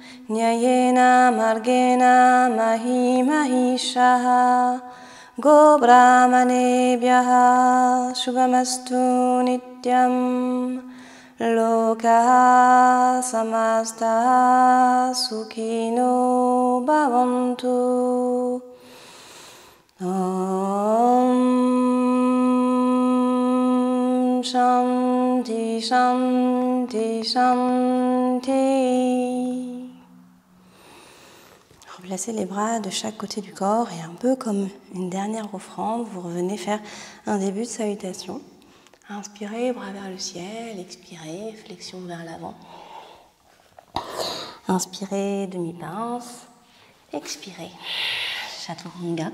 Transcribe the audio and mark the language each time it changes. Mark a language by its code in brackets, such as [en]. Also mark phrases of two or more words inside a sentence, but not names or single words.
[sa] न्यायेन मार्गेण मही महीशः गो ब्राह्मणेभ्यः शुभमस्तु नित्यं लोकाः समस्त सुखिनो भवन्तु. ॐ शान्ति शान्ति शान्ति. [fr] placez les bras de chaque côté du corps et un peu comme une dernière offrande, vous revenez faire un début de salutation. Inspirez, bras vers le ciel, expirez, flexion vers l'avant. Inspirez, demi-pince, expirez, chaturanga.